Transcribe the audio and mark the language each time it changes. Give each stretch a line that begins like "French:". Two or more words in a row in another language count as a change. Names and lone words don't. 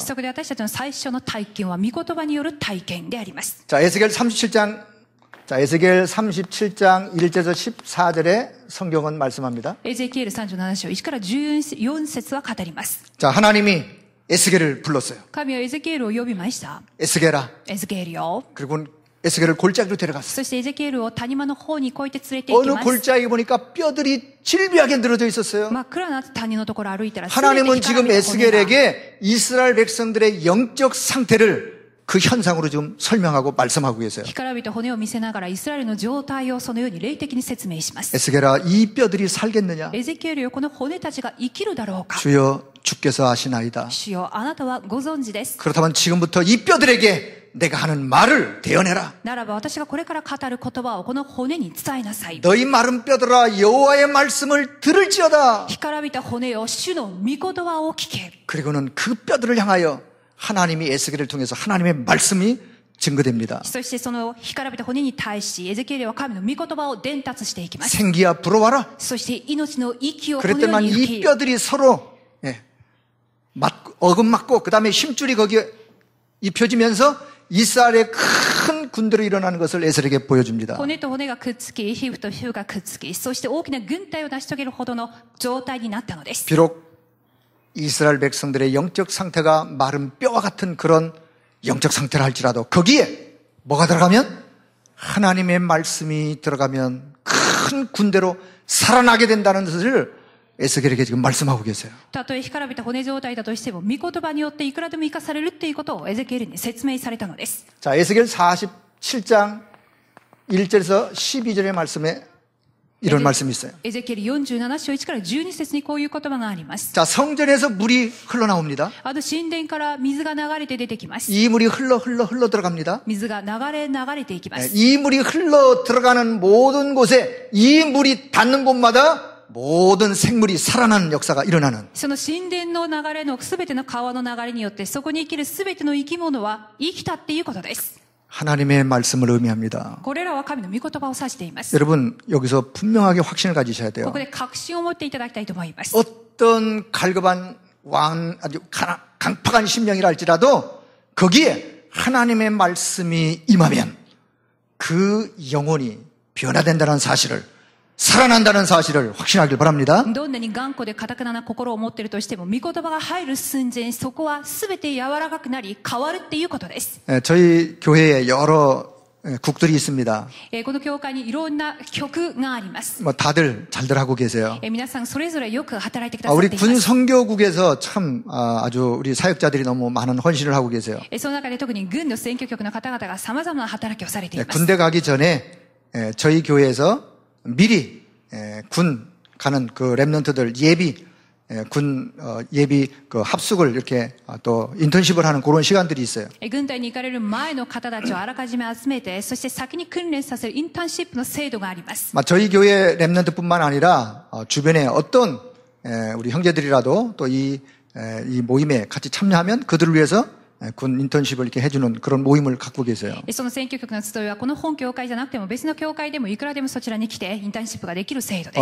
Japanese: そこで私たちの最初の体験は御言葉による体験であります。
Korean: 자, 에스겔 37장 1절에서 14절에 성경은 말씀합니다.
Japanese: エゼキエル37章1から14節は語ります。
Korean: 자, 하나님이 에스겔을 불렀어요.
Japanese: 神はエゼキエルを呼びました。
Korean: 에스겔아.
Japanese: エゼキエルよ。
Korean: 그리고 에스겔을 골짜기로 데려갔어요.
Japanese: そしてエゼキエルを谷間の方にこうやって連れて行き
Korean: 어느
Japanese: ます。
Korean: 골짜기 보니까 뼈들이 질비하게 늘어져 있었어요.
Japanese: 真っ暗な谷のところを歩いたら
Korean: 하나님은 지금
Japanese: 全て干からびた骨が
Korean: 에스겔에게 이스라엘 백성들의 영적 상태를 그 현상으로 지금 설명하고 말씀하고 계세요.
Japanese: 干からびた骨を見せながらイスラエルの状態をそのように霊的に説明します。
Korean: 에스겔아, 이 뼈들이 살겠느냐?
Japanese: エゼキエルよ、この骨たちが生きるだろうか。
Korean: 주여, 주께서 아시나이다.
Japanese: 主よ、あなたはご存知です。
Korean: 그렇다면 지금부터 이 뼈들에게 내가 하는 말을 대언해라.
Japanese: ならば私がこれから語る言葉をこの骨に伝えなさい。
Korean: 너희 마른 뼈들아 여호와의 말씀을 들을지어다.
Japanese: 干からびた骨よ、主の御言葉を聞け。
Korean: 그리고는 그 뼈들을 향하여 하나님이 에스겔을 통해서 하나님의 말씀이 증거됩니다.
Japanese: そしてその干からびた骨に対しエゼキエルは神の御言葉を伝達していきます。
Korean: 생기야 불어와라.
Japanese: そして命の息をこのよう
Korean: 그랬더니
Japanese: に吹
Korean: 이
Japanese: き、
Korean: 뼈들이 서로 어긋맞고 그 다음에 힘줄이 거기에 입혀지면서 이스라엘의 큰 군대로 일어나는 것을 에스겔에게 보여줍니다.
Japanese: 骨と骨がくっつき、皮膚と皮膚がくっつき、そして大きな軍隊を成し遂げるほどの状態になったのです。
Korean: 비록 이스라엘 백성들의 영적 상태가 마른 뼈와 같은 그런 영적 상태라 할지라도 거기에 뭐가 들어가면 하나님의 말씀이 들어가면 큰 군대로 살아나게 된다는 것을 에스겔에게 지금 말씀하고 계세요.
Japanese: たとえ干からびた骨状態だとしても、御言葉によっていくらでも生かされるっていうことをエゼキエルに説明されたのです。
Korean: 자, 에스겔 47장 1절에서 12절의 말씀에 이런 말씀이 있어요.
Japanese: エゼキエル47章1から12節にこういう言葉があります。
Korean: 자, 성전에서 물이 흘러나옵니다.
Japanese: 神殿から水が流れて出てきます。
Korean: 이 물이 흘러 들어갑니다.
Japanese: 水が流れていきます。
Korean: 이 물이 흘러 들어가는 모든 곳에 이 물이 닿는 곳마다 모든 생물이 살아나는 역사가 일어나는.
Japanese: その神殿の流れのすべての川の流れによってそこに生きるすべての生き物は生きたっていうことです。
Korean: 하나님의 말씀을 의미합니다.
Japanese: これらは神の御言葉を指しています。
Korean: 여러분, 여기서 분명하게 확신을 가지셔야 돼요.
Japanese: ここで確信を持っていただきたいと思います。
Korean: 어떤 갈급한 아주 강팍한 심령이라 할지라도 거기에 하나님의 말씀이 임하면 그 영혼이 변화된다는 사실을, 살아난다는 사실을 확신하길 바랍니다.
Japanese: どんなに頑固で堅くなな心を持っているとしても、御言葉が入る寸前、そこはすべて柔らかくなり変わるっていうことです。
Korean: 저희 교회에 여러 국들이 있습니다.
Japanese: この教会にいろんな曲があります。
Korean: 뭐 다들 잘들 하고 계세요.
Japanese: 皆さんそれぞれよく働いてくださっ
Korean: 우리
Japanese: ています。
Korean: 군 선교국에서 참 아주 우리 사역자들이 너무 많은 헌신을 하고 계세요.
Japanese: その中で特に軍の選挙局の方々が様々な働きをされています。
Korean: 군대 가기 전에 저희 교회에서 미리 군 가는 그 랩런트들 군 예비 그 합숙을 이렇게 또 인턴십을 하는 그런 시간들이 있어요.
Japanese: 軍隊に行かれる前の方たちをあらかじめ集めて、そして先に訓練させるインターンシップの制度があります。
Korean: 저희 교회 랩런트뿐만 아니라 주변에 어떤 우리 형제들이라도 또 이 모임에 같이 참여하면 그들을 위해서 군 인턴십을 이렇게 해주는 그런 모임을 갖고 계세요.
Japanese: その選挙局の集いはこの本教会じゃなくても別の教会でもいくらでもそちらに来てインターンシップができる制度です。